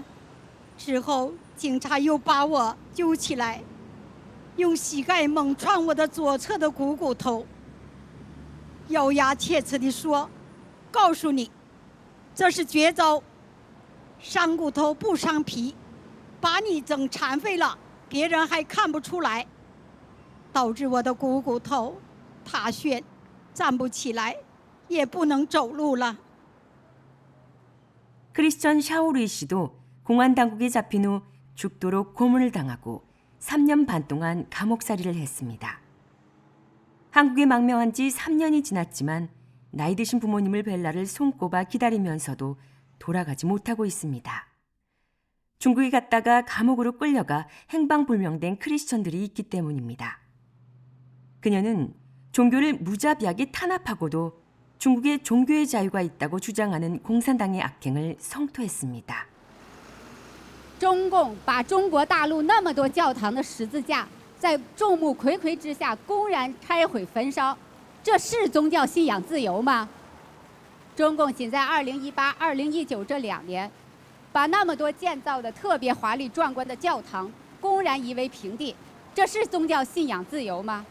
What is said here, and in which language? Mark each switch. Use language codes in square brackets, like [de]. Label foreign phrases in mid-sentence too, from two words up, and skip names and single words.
[zh] 之后警察又把我揪起来，用膝盖猛撞我的左侧的股骨头，咬牙切齿地说：“告诉你，这是绝招，伤骨头不伤皮，把你整残废了，别人还看不出来。” 导致我的股骨头塌陷，站不起来，也不能走路了。 [ko] 크리스천 샤오루이 씨도 공안 당국에 잡힌 후 죽도록 고문을 당하고 3년 반 동안 감옥살이를 했습니다. 한국에 망명한 지 3년이 지났지만 나이 드신 부모님을 뵐 날을 손꼽아 기다리면서도 돌아가지 못하고 있습니다. 중국에 갔다가 감옥으로 끌려가 행방불명된 크리스천들이 있기 때문입니다. 그녀는 종교를 무자비하게 탄압하고도 중국에 종교의 자유가 있다고 주장하는 공산당의 악행을 성토했습니다. [zh] 中共把中国大陆那么多教堂的十字架在众目睽睽之下公然拆毁焚烧，这是宗教信仰自由吗？中共仅在2018、2019这2年，把那么多建造的特别华丽壮观的教堂公然夷为平地，这是宗教信仰自由吗？